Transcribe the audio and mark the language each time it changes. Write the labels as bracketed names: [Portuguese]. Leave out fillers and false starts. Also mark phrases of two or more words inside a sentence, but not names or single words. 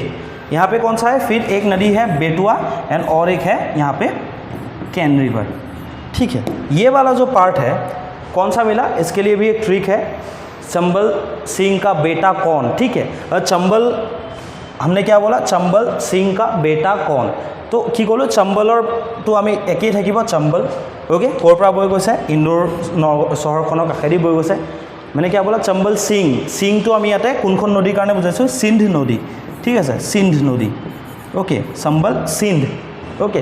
[Hindi] यहाँ पे कौन सा है, फिर एक नदी है बेटुआ एंड और एक है यहाँ पे कैन रिवर, ठीक है। ये वाला जो पार्ट है कौन सा मिला, इसके लिए भी एक ट्रिक है, चंबल सिंह का बेटा कौन, ठीक है। और चंबल हमने क्या बोला, चंबल सिंह का बेटा कौन, [Assamese] तो কি ক'লো চম্বলৰ তো আমি একেই থাকিব চম্বল, ওকে, ক'ৰ পৰা বৈ গৈছে, ইন্দোৰ চহৰখনৰ কাষেদি বৈ গৈছে, মানে কি বোলা চম্বল সিং, সিংটো আমি ইয়াতে কোনখন নদীৰ কাৰণে বুজাইছোঁ, সিন্ধ নদী, ঠিক আছে, সিন্ধ নদী, ওকে, চম্বল সিন্ধ, ওকে।